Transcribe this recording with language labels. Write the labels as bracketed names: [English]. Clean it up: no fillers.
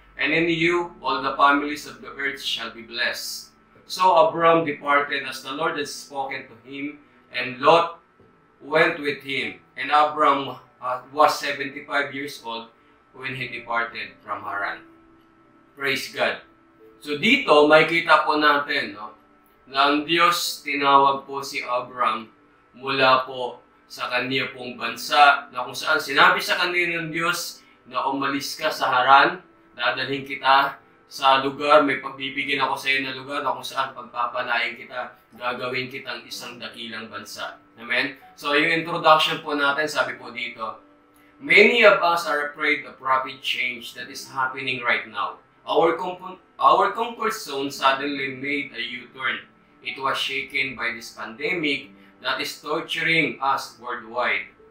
[English] And in you all the families of the earth shall be blessed." So Abram departed as the Lord had spoken to him, and Lot went with him. And Abram was 75 years old when he departed from Haran. Praise God. [Filipino] So dito, makikita po natin na ang Diyos tinawag po si Abram mula po sa kanya pong bansa, na kung saan sinabi sa kanya ng Diyos na umalis ka sa Haran, dadalhin kita sa lugar, may pagbibigyan ako sa iyo na lugar na kung saan pagpapalain kita, gagawin kitang isang dakilang bansa. [English] Amen? [Filipino] So yung introduction po natin, sabi po dito, [English] many of us are afraid of rapid change that is happening right now. Our comfort zone suddenly made a U-turn. It was shaken by this pandemic that is torturing us worldwide.